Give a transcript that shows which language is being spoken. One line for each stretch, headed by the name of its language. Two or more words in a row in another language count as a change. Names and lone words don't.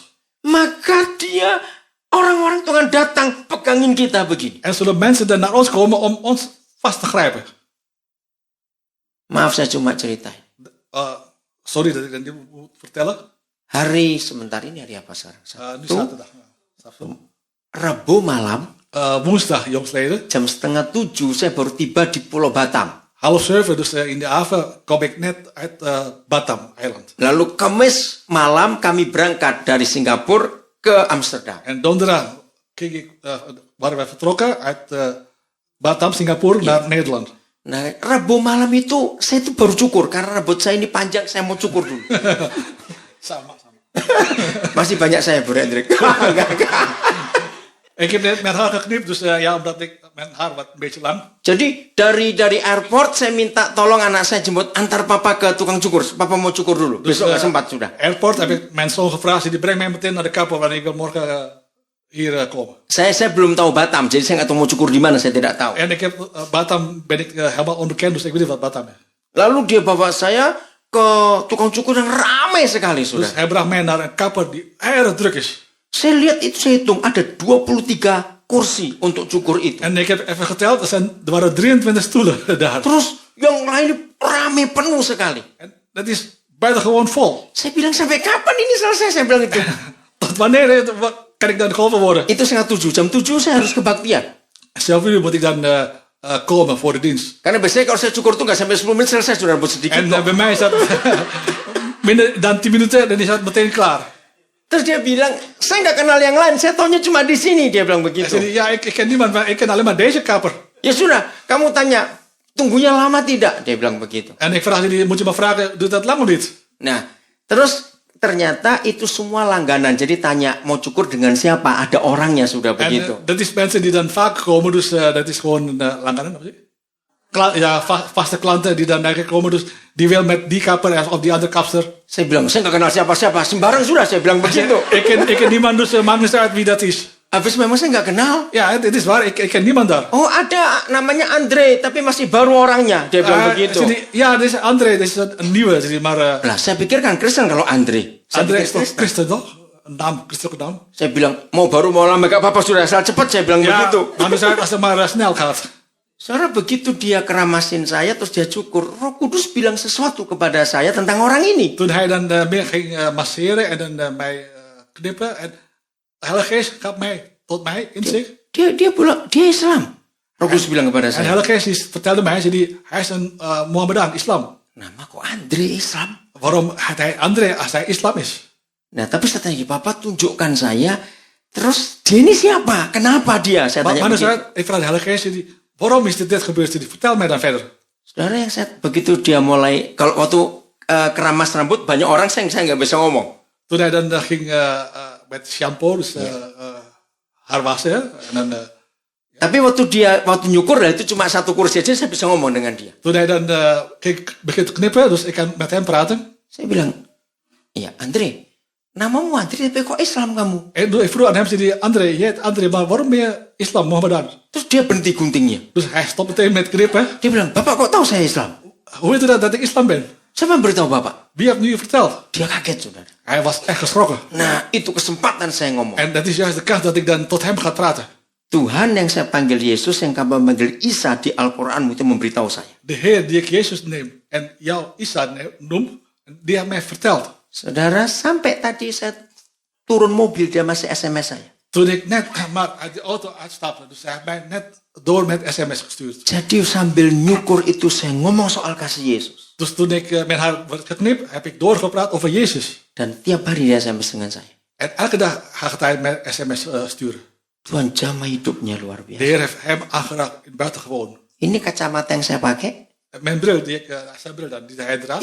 Indonesian: Maka Dia, orang-orang Tuhan datang pegangin kita begini.
Dutch: En zullen mensen dan naar ons komen om ons vast te grijpen.
Indonesian: Maaf, saya cuma ceritain.
Dutch: Sorry dat ik dat niet moet vertellen.
Indonesian: Hari sebentar ini hari apa sekarang?
Dutch: Nu
Indonesian: Sabtu,
Dutch: zaterdag.
Indonesian: Rabu malam,
Dutch: Woensdag, jongsleden.
Indonesian: jam 6:30 saya baru tiba di Pulau Batam.
Dutch: 6:30, dus in de avond kom ik net uit Batam, eiland.
Indonesian: Lalu Kamis malam kami berangkat dari Singapura ke Amsterdam.
Dutch: En donderdag waren wij vertrokken uit Batam, Singapura, naar Nederland.
Indonesian: Nah, Rabu malam itu saya itu baru cukur karena rambut saya ini panjang, saya mau cukur dulu. Sama. Masih banyak saya, Bro Hendrik.
Dutch: Ik heb net mijn haar geknipt, dus ja, omdat ik mijn haar wat een beetje lang.
Indonesian: Jadi dari airport saya minta tolong anak saya jemput antar papa ke tukang cukur. Papa mau cukur dulu.
Dutch: Dus,
Indonesian: Besok nggak sempat sudah.
Dutch: Airport heb ik mijn zoon gevraagd, die brengt mij meteen naar de kapper, want ik wil morgen hier komen.
Indonesian: Saya belum tahu Batam, jadi saya nggak tahu mau cukur di mana, saya tidak tahu.
Dutch: En ik heb Batam, ben ik helemaal onbekend, dus ik weet niet wat Batam is.
Indonesian: Lalu dia bawa saya ke tukang cukur yang ramai sekali sudah.
Dutch: Dus hij bracht mij naar een kapper die erg druk is.
Indonesian: Saya lihat itu, saya hitung ada 23 kursi untuk cukur itu.
Dutch: En ik heb even geteld, er waren 23 stoelen daar.
Indonesian: Terus yang lain ramai penuh sekali.
Dutch: En dat is buitengewoon vol.
Indonesian: Saya bilang sampai kapan ini selesai? Saya bilang itu.
Dutch: Tot wanneer kan ik dan geholpen worden?
Indonesian: Itu 6:30, jam 7 saya harus kebaktian.
Dutch: 7 uur moet ik dan komen voor de dienst.
Indonesian: Karena biasanya kalau saya cukur tuh nggak sampai 10 menit selesai, sudah rambut sedikit.
Dutch: En
Indonesian: kok.
Dutch: bij mij is dat minder dan 10 minuten, dan is dat meteen klaar.
Indonesian: Terus dia bilang, saya nggak kenal yang lain, saya taunya cuma di sini. Dia bilang
Dutch: Hij
Indonesian: begitu.
Dutch: zei, ja, ik ken niemand, maar ik ken alleen maar deze kapper.
Indonesian: Ya sudah, kamu tanya, tunggunya lama tidak? Dia bilang begitu.
Dutch: En ik vraag jullie, moet je maar vragen, doet dat lang of niet?
Indonesian: Nah, terus ternyata itu semua langganan. Jadi tanya, mau cukur dengan siapa? Ada orangnya sudah
Dutch: En
Indonesian: begitu.
Dutch: dat is mensen die dan vaak komen, dus dat is gewoon langganan,
Indonesian: apa sih?
Dutch: Ja, vaste klanten die dan eigenlijk komen, dus die wil met die kapper of die andere kapster.
Indonesian: Saya bilang, saya nggak kenal siapa-siapa. Sembarang sudah, saya bilang begitu.
Dutch: Ik ken niemand, dus maakt niet uit wie dat is.
Indonesian: Habis memang saya nggak kenal.
Dutch: Ja, het is waar, ik ken niemand daar.
Indonesian: Oh ada, namanya Andre, tapi masih baru orangnya. Dia bilang begitu.
Dutch: Ja, dit is André, dit is een nieuwe, maar...
Indonesian: Lah, saya pikir kan Kristen kalau Andre. Saya
Dutch: André
Indonesian: pikir
Dutch: is toch
Indonesian: Kristen.
Dutch: Christen, toch? Een naam, christelijke naam.
Indonesian: Saya bilang, mau lama, gak apa-apa, sudah asal cepat, saya bilang
Dutch: Ja,
Indonesian: begitu.
Dutch: maar dus als het maar snel gaat.
Indonesian: Saudara, begitu dia keramasin saya, terus dia cukur, Roh Kudus bilang sesuatu kepada saya tentang orang ini.
Dutch: Toen hij dan meer ging masseren en dan mij knippen. En de Heilige Geest gaf mij tot mij in zich.
Indonesian: Dia bilang, dia Islam. Roh Kudus bilang kepada
Dutch: En
Indonesian: saya,
Dutch: Heilige Geest die vertelde mij, hij is een Mohammedan, islam.
Indonesian: nama kok Andre Islam?
Dutch: Waarom had hij André als hij islam is?
Indonesian: Nah, tapi saya tanya, Bapak tunjukkan saya, terus dia ini siapa? Kenapa dia? Saya
Dutch: Maar
Indonesian: tanya
Dutch: dan
Indonesian: begitu.
Dutch: zei ik vraag de Heilige Geest, waarom is dit gebeurd? Vertel mij dan verder.
Indonesian: Saudara, yang saya begitu dia mulai, kalau waktu keramas rambut, banyak orang saya nggak bisa ngomong.
Dutch: Toen hij dan ging met shampoo, dus haar wassen. En dan,
Indonesian: Tapi waktu nyukur, itu cuma satu kursi aja saya bisa ngomong dengan dia.
Dutch: toen hij dan begint te knippen, dus ik kan met hem praten.
Indonesian: Saya bilang, iya Andre, namamu Andre, tapi kok Islam kamu?
Dutch: En ik vroeg aan hem, zei hij, André, jij heet André, maar waarom ben je islam, Mohammedan?
Indonesian: Terus dia berhenti guntingnya.
Dutch: Dus hij stopt meteen met knippen.
Indonesian: Dia bilang, Bapak kok tahu saya Islam?
Dutch: Hoe weet je dat ik islam ben?
Indonesian: Siapa yang beritahu Bapak?
Dutch: Wie heeft nu verteld?
Indonesian: Dia kaget, saudara.
Dutch: Hij was echt geschrokken.
Indonesian: Nah, itu kesempatan saya ngomong.
Dutch: En dat is juist de kans dat ik dan tot hem ga praten.
Indonesian: Tuhan yang saya panggil Yesus, yang kamu panggil Isa di Al-Quranmu itu memberitahu saya.
Dutch: De Heer die ik Jezus neem en jou Isa noem, die heeft mij verteld.
Indonesian: Saudara, sampai tadi saya turun mobil, dia masih SMS saya.
Dutch: Toen ik net maar uit de auto uitstapte, dus hij heeft mij net door met sms gestuurd.
Indonesian: Jadi sambil nyukur itu saya ngomong soal kasih Yesus.
Dutch: Dus toen ik met haar werd geknipt, heb ik doorgepraat over Jezus.
Indonesian: Dan tiap hari dia SMS dengan saya.
Dutch: En elke dag gaat hij mij sms sturen.
Indonesian: Tuhan jamah hidupnya luar
Dutch: De
Indonesian: biasa.
Dutch: Heer heeft hem aangeraakt in buitengewoon.
Indonesian: Ini kacamata yang saya pakai,
Dutch: Mijn bril, zijn bril dan, die hij draagt,